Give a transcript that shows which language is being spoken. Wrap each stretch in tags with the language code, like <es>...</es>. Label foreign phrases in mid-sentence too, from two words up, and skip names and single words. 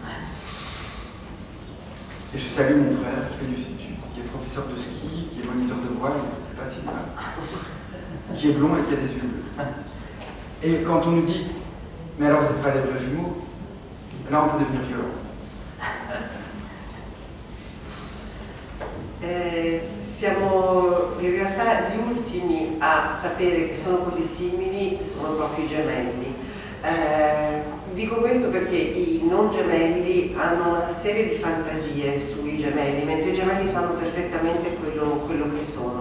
<fr>Et je salue mon frère qui est professeur de ski, qui est moniteur de voile, qui fait pas de cinéma, qui est blond et qui a des yeux bleus. Et quand on nous dit mais alors vous n'êtes pas des vrais jumeaux, là on peut devenir violent.</fr> <it>Siamo in realtà gli ultimi a sapere che sono così simili sono proprio i gemelli. Dico questo perché i non gemelli hanno una serie di fantasie sui gemelli, mentre i gemelli sanno perfettamente quello che sono.</it>